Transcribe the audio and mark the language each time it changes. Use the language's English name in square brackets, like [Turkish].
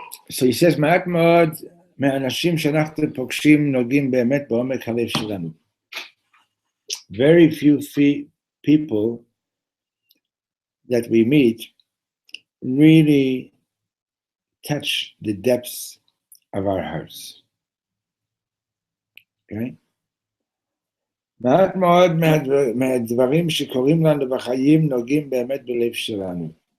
[English] So he says, [Hebrew] מעט מאוד מהאנשים שאנחנו פוגשים נוגעים באמת בעומק הלב שלנו. [English] Very few people that we meet really touch the depths of our hearts. Okay? [Hebrew] מעט מאוד מהדברים שקורים לנו בחיים נוגעים באמת בלב שלנו.